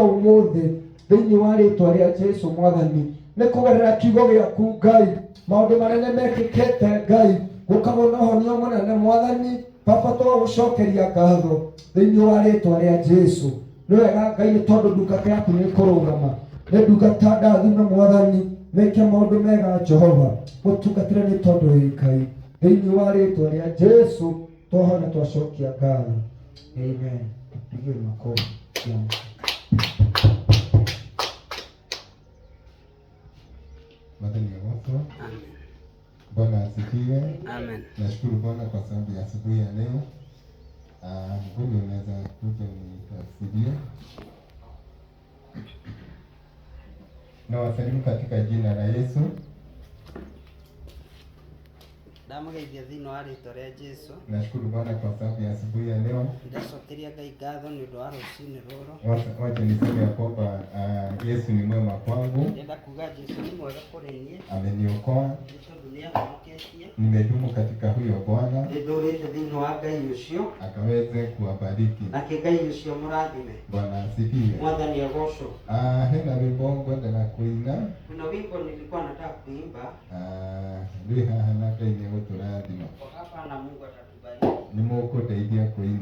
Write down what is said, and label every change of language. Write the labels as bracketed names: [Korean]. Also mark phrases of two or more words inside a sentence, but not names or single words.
[Kikuyu] ũmũthĩ thĩinĩ wa rĩĩtwa rĩa Jesũ Mwathani nĩ kũgerera kiugo gĩaku Ngai maũndũ manene mekĩkĩte Ngai gũkagwo na ũhonio mũnene Mwathani baba twagũcokeria ngatho thĩinĩ wa rĩĩtwa rĩa Jesũ nĩ wega Ngai nĩ tondũ ndungata yaku nĩ kũrũgama nĩ ndungata ndathime Mwathani meke maũndũ mega Jehova mũtungatĩre nĩ tondũ wĩ Ngai thĩinĩ wa rĩĩtwa rĩa Jesũ twahoya na twacokia ngatho amen. [Swahili] Tupige makofi. Madhani ya watu. Bwana asifiwe. Amen. Nashukuru Bwana kwa sababu ya asubuhi ya leo. Mgeni unaweza kuja unitafsirie. Na wasalimu katika jina la Yesu. [Kikuyu] Ndamugeithia thĩinĩ wa rĩĩtwa rĩa Jesũ. [Swahili] Nashukuru Bwana kwa sababu ya asubuhi ya leo. [Kikuyu] Ndacokeria Ngai ngatho nĩ ũndũ wa rũciinĩ rũrũ. [Swahili] Wacha niseme ya kwamba Yesu ni mwema kwangu. [Kikuyu] Ndenda kuga Jesũ nĩ mwega kũrĩ niĩ. [Swahili] Ameniokoa. [Kikuyu] Nĩ tondũ nĩ ahonoketie. [Swahili] Nimedumu katika huyo Bwana. [Kikuyu] Ndũrĩte thĩinĩ wa Ngai ũcio. [Swahili] Akaweze kuwabariki. [Kikuyu] Nake Ngai ũcio mũrathime. [Swahili] Bwana asifiwe. [Kikuyu] Mwathani agocwo. Hena wimbo ngwenda kuina. [Swahili] Kuna wimbo nilikuwa nataka kuimba. [Kikuyu] Ndio haha na Ngai nĩ gũtũrathima. [Swahili] Kwa hapa na Mungu atatubariki. [Kikuyu] Nĩ mũkũndeithia kuina.